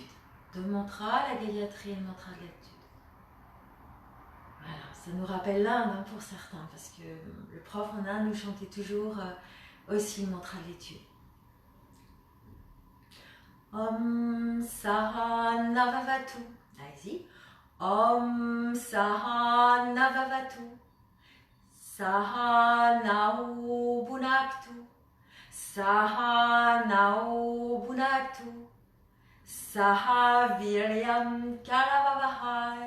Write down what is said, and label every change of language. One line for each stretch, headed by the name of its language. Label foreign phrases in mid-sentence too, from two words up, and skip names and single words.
French: Deux mantras, la Gayatri et le mantra de l'étude. Voilà, ça nous rappelle l'Inde hein, pour certains, parce que le prof en Inde nous chantait toujours aussi le mantra de l'étude.
Sanskrit: ॐ सहनाववतु. Allez-y. ॐ सहनाववतु. सहनौ भुनक्तु. सहनौ भुनक्तु. सह वीर्यं करवावहै.